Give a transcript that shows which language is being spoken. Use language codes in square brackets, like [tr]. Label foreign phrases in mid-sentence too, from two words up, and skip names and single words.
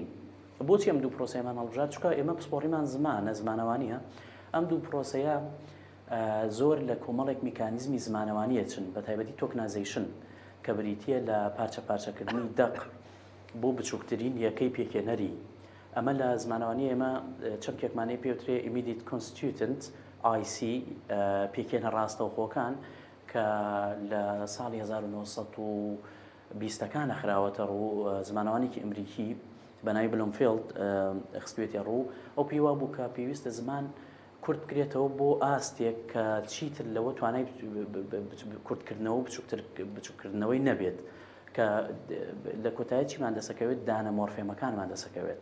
[ckb] بۆچی ئەم دوو پرۆسەیەمان هەڵبژارد؟ چونکە ئێمە پسپۆڕیمان زمانەوانیە. ئەم دوو پرۆسەیە زۆر لە کۆمەڵێک میکانیزمی زمانەوانیە چن، بە تایبەتی تۆکنایزیشن کە بریتیە لە پارچە پارچەکردنی دەق بۆ بچووکترین یەکەی پێکێنەری. ئەمە لە زمانەوانی ئێمە چەمکێکمانەی پێوترێ [en] immediate constituent IC [ckb] پێکێنە ڕاستەوخۆکان کە لە ساڵی 1920ەکانە خراوەتە ڕوو. زمانەوانێکی ئەمریکی بەناوی بلومفیلد خستوێتە ڕوو. ئەو پێیوا بوو کە پێویستە زمان کورد بکرێتەوە بۆ ئاستێک کە چیتر لەوە توانای کوردکردنەوە بچووکردنەوەی نەبێت کە لە کۆتایی چیمان دەسەکەوێت دانە مۆرفێمەکانمان دەسەکەوێت.